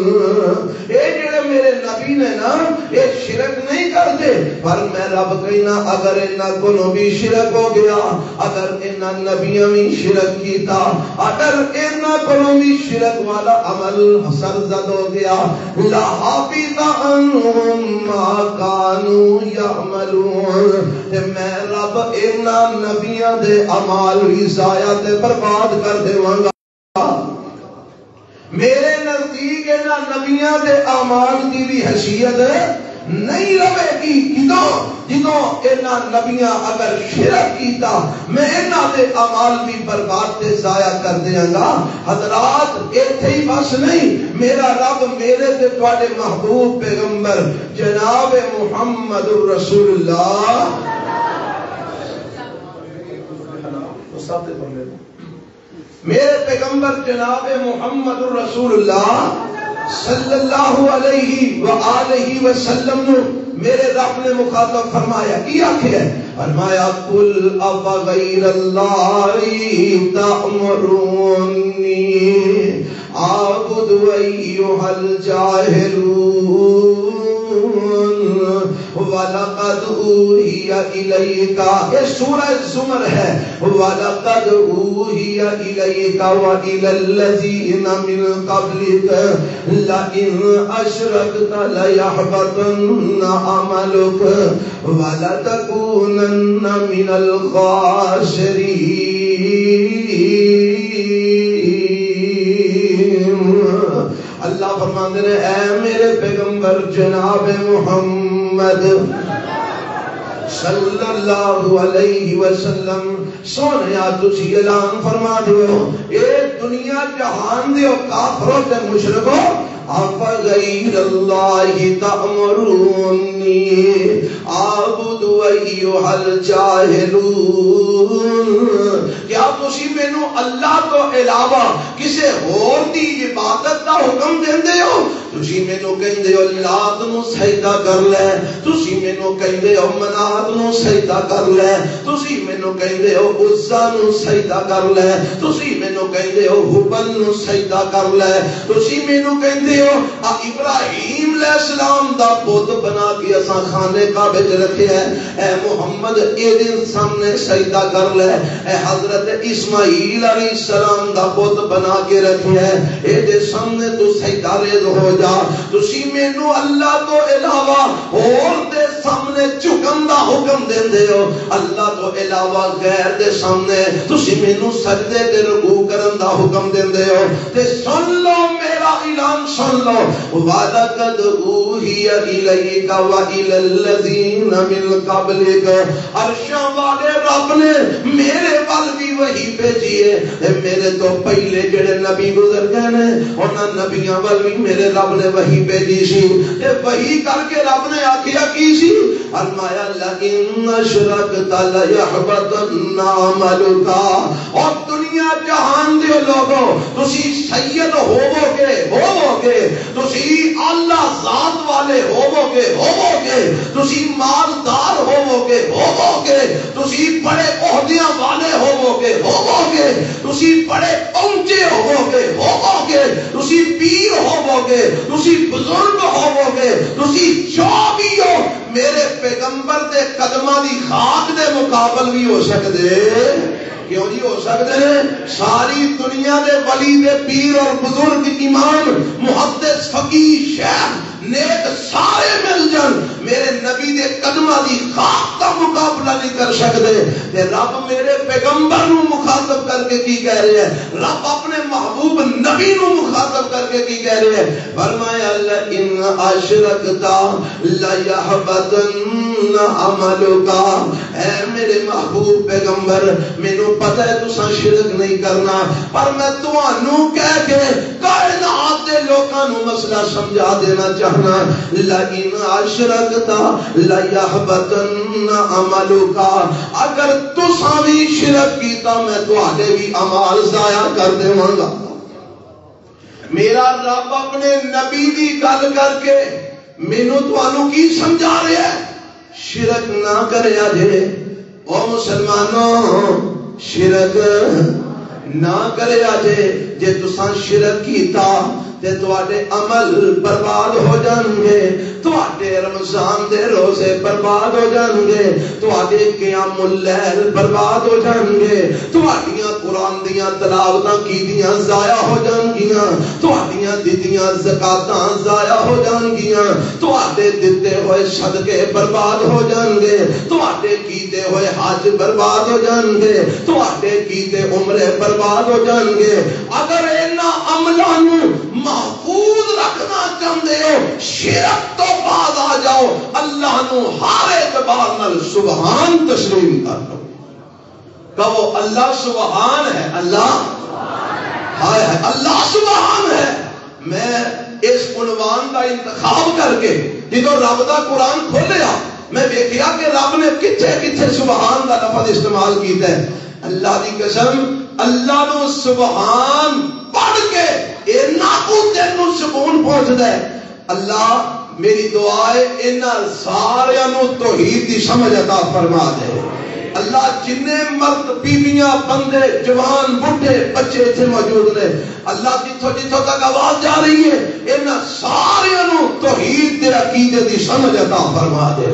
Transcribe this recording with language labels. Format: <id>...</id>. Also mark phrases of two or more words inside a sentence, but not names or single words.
<pa>اے جڑے میرے نبی نے نا یہ شرک نہیں کرتے، پر میں رب کہنا اگر انہاں کو بھی شرک ہو گیا، اگر انہاں نبیوں بھی شرک کیتا، اگر انہاں کو بھی شرک والا عمل سرزد ہو گیا،</pa> <ar>لَحَبِطَ عَنْهُمْ مَا كَانُوا يَعْمَلُونَ.</ar> <pa>تے میں رب انہاں نبیوں دے اعمال بھی ضائع تے برباد کر دیواں گا. میرے نزدیک انہاں نبیوں دے اعمال دی بھی حیثیت نہیں رہے گی کدوں جدوں انہاں نبیاں اگر شرک کیتا میں انہاں دے اعمال بھی برباد تے ضائع کر دیاں گا. حضرات ایتھے ہی بس نہیں، میرا رب میرے تے تواڈے محبوب پیغمبر جناب محمد رسول اللہ میرے پیغمبر جناب محمد رسول اللہ</pa> <ar>صلی اللہ علیہ وآلہ وسلم</ar> <pa>نے میرے رب نے مخاطب فرمایا کیا ہے، فرمایا</pa> <ar>قل افغیر اللہ تأمرونی اعبد ایھا الجاہلون وَلَقَدْ أُوحِيَ إِلَيْكَ،</ar> <pa>یہ سورہ زمر ہے،</pa> <ar>وَلَقَدْ أُوحِيَ إِلَيْكَ وَإِلَى الَّذِينَ مِن قَبْلِكَ لَئِنْ أَشْرَكْتَ لَيَحْبَطَنَّ عَمَلُكَ وَلَتَكُونَنَّ مِنَ الْخَاسِرِينَ.</ar> <pa>اللہ فرماتے ہیں اے میرے پیغمبر جناب محمد</pa> <ar>صلی اللہ علیہ وسلم</ar> <pa>سونیا تسی اعلان فرما دیو اے دنیا جہان دیو کافروں تے مشرکو</pa> <ar>افغیر اللہ تأمرونی اعبد ایھا الجاہلون،</ar> <pa>کیا تسی مینوں اللہ تو علاوہ کسے اور دی عبادت دا حکم دیندے ہو؟ تسی مینوں کہندے ہو لات نو سجدہ کر لے، تسی مینوں کہندے ہو منات نو سجدہ کر لے، تسی مینوں کہندے ہو عزا نو سجدہ کر لے، تسی مینوں کہندے ہو حبل نو سجدہ کر لے، تسی مینوں کہندے ہو ابراہیم</pa> <ar>علیہ السلام</ar> <pa>دا بت بنا کے اساں خانے کعبے وچ رکھے ہے، اے محمد اے دن سامنے سجدہ کر لے، اے حضرت اسماعیل</pa> <ar>علیہ السلام</ar> <pa>دا بت بنا کے رکھے ہے، اے دے سامنے تو سجدہ ریز ہو جا. تسی مینوں اللہ تو علاوہ اور دے سامنے جھکن دا حکم دیندے ہو، اللہ تو علاوہ غیر دے سامنے تسی مینوں سجدے تے رکوع کرن دا حکم دیندے ہو. تے سن لو میرا اعلان سن لو،</pa> <ar>وَلَقَدْ أُوحِيَ إِلَيْكَ وَإِلَى الَّذِينَ مِن قَبْلِكَ،</ar> <pa>عرشاں والے رب نے میرے ول بھی وحی بھیجی ہے، میرے تو پہلے جڑے نبی گزر گئے نے انہاں نبیاں ول بھی میرے رب نے وحی بھیجی سی. تے وحی کر کے رب نے آکھیا کی سی، فرمایا</pa> <ar>لَئِنْ أَشْرَكْتَ لَيَحْبَطَنَّ عَمَلُكَ،</ar> <pa>اور دنیا جہان دے لوگوں تسی سید ہوو گے تسی اللہ ذات والے ہوو گے تسی مالدار ہوو گے تسی بڑے عہدیاں والے ہوو گے تسی بڑے پہنچے ہوو گے تسی پیر ہوو گے تسی بزرگ ہوو گے تسی جو بھی ہو، میرے پیغمبر دے قدماں دی خاک دے مقابل بھی ہو سکدے.</pa> <ur>کیوں جی ہو سکتے ہیں؟</ur> <pa>ساری دنیا دے ولی دے پیر اور بزرگ امام محدث فقیہ شیخ نیک سارے مل جان، میرے نبی دے قدماں دی خاک دا مقابلہ نہیں کر سکتے. تے رب میرے پیغمبر نو مخاطب کر کے کی کہہ رہے ہیں؟ رب اپنے محبوب نبی نو مخاطب کر کے کی کہہ رہے ہیں؟</pa> <ar>فرمایا لَئِنْ أَشْرَكْتَ لَيَحْبَطَنَّ عَمَلُكَ،</ar> <pa>اے میرے محبوب پیغمبر مینوں پتہ ہے تساں شرک نہیں کرنا، پر میں تانوں کہہ کے کائنات دے لوکاں نو مسئلہ سمجھا دینا چاہنا.</pa> <ar>لَئِنْ أَشْرَكْتَ لَيَحْبَطَنَّ عَمَلُكَ،</ar> <pa>اگر تساں بھی شرک کیتا میں تہاڈے بھی اعمال ضائع کر دیواں گا. میرا رب اپنے نبی دی گل کر کے مینوں تانوں کی سمجھا رہا ہے؟ شرک نہ کریا جے او مسلمانوں، شرک نہ کریا جے تساں شرک کیتا تے تواڈے عمل برباد ہو جان گے، تواڈے رمضان دے روزے برباد ہو جان گے، تواڈے قیام اللیل برباد ہو جان گے، تواڈیاں قرآن دیاں تلاوتاں کیتیاں ضائع ہو جان گیاں، تواڈیاں دتیاں زکاتاں ضائع ہو جان گیاں، تواڈے دتے ہوئے صدقے برباد ہو جان گے، تواڈے کیتے ہوئے حج برباد ہو جان گے، تواڈے کیتے عمرے برباد ہو جان گے. اگر انہاں عملاں نوں محفوظ رکھنا چاہتے ہو، شرک تو باز آ جاؤ، نو ہر اعتبار نال سبحان تسلیم کر لو. کہو اللہ سبحان ہے. اللہ ہائے ہے اللہ سبحان ہے. میں</pa> <ur>اس عنوان کا انتخاب</ur> <pa>کر کے جدو رب دا قرآن کھولیا میں دیکھیا کہ رب نے کتھے کتھے سبحان دا لفظ استعمال کیتا ہے. اللہ دی قسم اللہ نو سبحان پڑھ کے اینا کو دل نو سکون پہنچدا ہے. اللہ میری دعا ہے انہاں سارے نو توحید دی سمجھ عطا فرما دے. اللہ جننے مرد بیویاں بندے جوان بڈھے بچے اتنے موجود نے اللہ جتھوں جتھوں تک آواز جا رہی ہے انہاں سارے نو توحید دے عقیدے دی سمجھ عطا فرما دے.</pa>